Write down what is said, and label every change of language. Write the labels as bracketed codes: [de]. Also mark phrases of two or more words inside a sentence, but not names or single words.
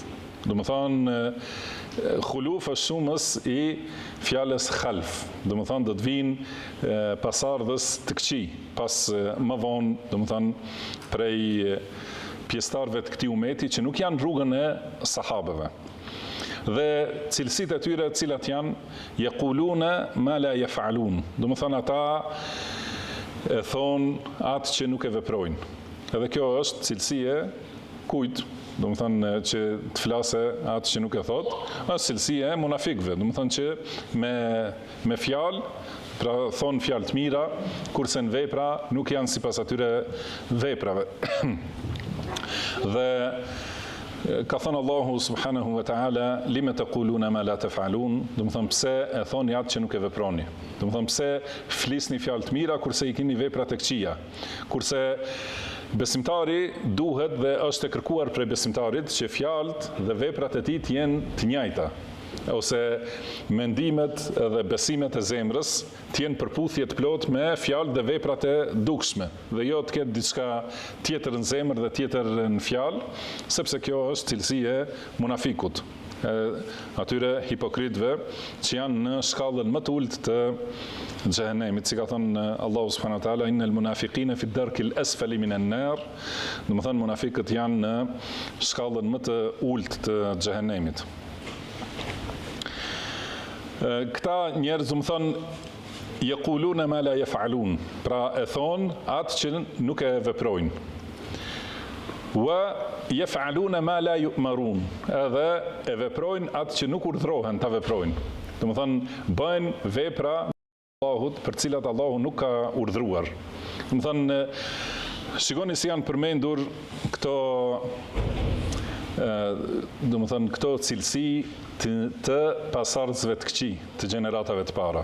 [sq] Domethënë khuluf është shumës i fjalës khalf. Domethënë do të vinë pasardhës të këqij, pas më vonë, domethënë prej pjesëtarëve të këtij ummeti që nuk janë rrugën e sahabeve. Dhe cilësitë e tyre të cilat janë [ar] يقولون ما لا يفعلون. [sq] Domethënë ata e thonë atë që nuk e veprojnë. Edhe kjo është cilësi e kujt? Domethënë që të flasë atë që nuk e thot, është cilësi e munafikëve, domethënë që me fjalë, pra thonë fjalë të mira, kurse në vepra nuk janë sipas atyre veprave. Dhe ka thënë [ar] Allahu سبحانه وتعالى, لم تقولون ما لا تفعلون, [sq] domethënë pse e thoni atë që nuk e veproni. Domethënë pse flisni fjalë të mira kurse i keni vepra të këqija. Kurse besimtari duhet dhe është e kërkuar prej besimtarit që fjalët dhe veprat e tij të jenë të njëjta, ose mendimet dhe besimet e zemrës të jenë përputhje të plotë me fjalë dhe veprat e dukshme, dhe jo të ketë diçka tjetër në zemër dhe tjetër në fjalë, sepse kjo është cilësi e munafikut, atyre hipokritëve që janë në shkallën më të ulët të xhehenemit, si ka thënë Allahu [ar] سبحانه وتعالى, إن المنافقين في الدرك الأسفل من النار, [sq] domethënë munafiqët janë në shkallën më të ulët të xhehenemit. Këta njerëz, domethënë [ar] يقولون ما لا يفعلون, [sq] pra e thon atë që nuk e veprojnë. [ar] ويفعلون ما لا يؤمرون, [sq] edhe e veprojnë atë që nuk urdhrohen ta veprojnë. Domethënë bëjnë vepra Allahut për cilat Allahu nuk ka urdhruar. Domethënë shikoni si janë përmendur këto këto cilësi të pasardhësve të këqij, të gjeneratave të para.